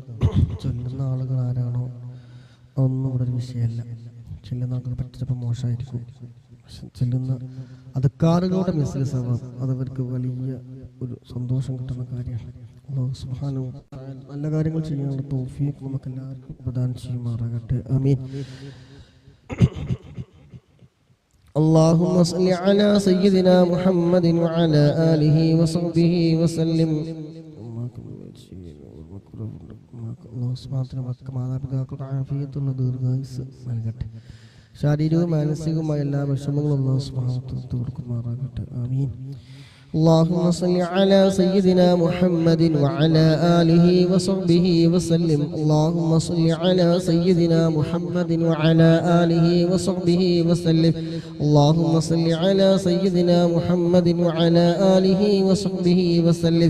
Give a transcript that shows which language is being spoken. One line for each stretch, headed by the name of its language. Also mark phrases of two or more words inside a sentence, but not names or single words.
Malayalam: ചൊല്ലുന്ന ആളുകൾ ആരാണോ അതൊന്നും ഇവിടെ ഒരു വിഷയമല്ല. ചെല്ലുന്ന ആളുകൾ പറ്റിച്ചപ്പോൾ മോശമായിരിക്കും. ചെല്ലുന്ന അദ്കാറുകളുടെ
Arabic: مثل ثواب
Malayalam: അതവർക്ക് വലിയ ഒരു സന്തോഷം കിട്ടുന്ന കാര്യമാണ്.
Arabic: الله سبحانه وتعالى
Malayalam: നല്ല കാര്യങ്ങൾ ചെയ്യാനുള്ള തൗഫീഖ് നമുക്ക് എല്ലാവർക്കും പ്രദാനം ചെയ്യുമാറാകട്ടെ. ആമീൻ.
Arabic: اللهم صل على سيدنا محمد وعلى آله وصحبه وسلم.
Malayalam: മാതാപിതാക്കളുടെ ആഫിയത്തുള്ള ദീർഘായുസ്സ് നൽകട്ടെ. ശാരീരികവും മാനസികവുമായ എല്ലാ വിഷമങ്ങളും
Arabic: الله سبحانه وتعالى
Malayalam: കൊടുക്കുമാറാകട്ടെ. ആമീൻ.
Arabic: اللهم صل على سيدنا محمد وعلى آله وصحبه وسلم. اللهم صل على سيدنا محمد وعلى آله وصحبه وسلم. اللهم صل على سيدنا محمد وعلى آله وصحبه وسلم.